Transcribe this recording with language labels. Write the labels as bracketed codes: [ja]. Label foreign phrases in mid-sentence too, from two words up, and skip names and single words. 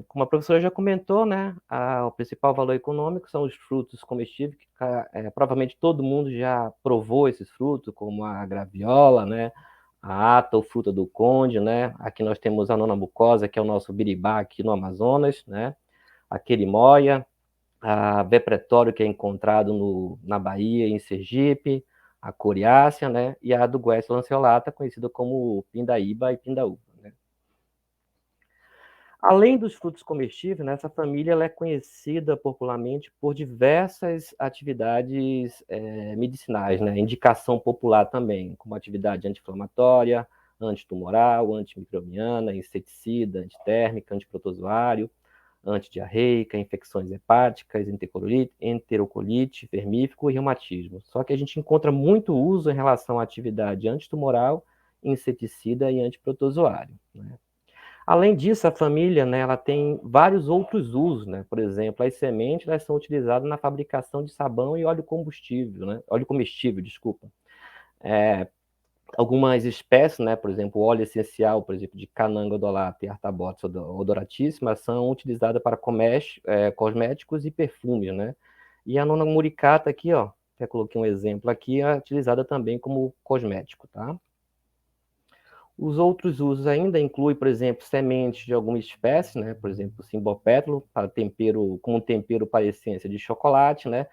[pt] Como a professora já comentou, né, o principal valor econômico são os frutos comestíveis, que provavelmente todo mundo já provou esses frutos, como a graviola, né, a ata, ou fruta do conde, né, aqui nós temos a nona mucosa, que é o nosso biribá aqui no Amazonas, né, a querimoia, a vepretório, que é encontrado na Bahia, em Sergipe, a coriácea, né, e a do Guest lanceolata, conhecida como pindaíba e pindaúba. Além dos frutos comestíveis, né, essa família ela é conhecida popularmente por diversas atividades medicinais, né, indicação popular também, como atividade anti-inflamatória, antitumoral, antimicrobiana, inseticida, antitérmica, antiprotozoário, antidiarreica, infecções hepáticas, enterocolite, vermífugo e reumatismo. Só que a gente encontra muito uso em relação à atividade antitumoral, inseticida e antiprotozoário, né? Além disso, a família, né, ela tem vários outros usos, né? Por exemplo, as sementes elas são utilizadas na fabricação de sabão e óleo combustível, né? Óleo comestível, desculpa. Algumas espécies, né, por exemplo, o óleo essencial, por exemplo, de cananga odorata e artabotes odoratíssima, são utilizadas para cosméticos e perfumes, né? E a nona muricata aqui, ó, até coloquei um exemplo aqui, é utilizada também como cosmético, tá? Os outros usos ainda incluem, por exemplo, sementes de alguma espécie, né? Por exemplo, simbopétalo, para tempero, como tempero para essência de chocolate, né?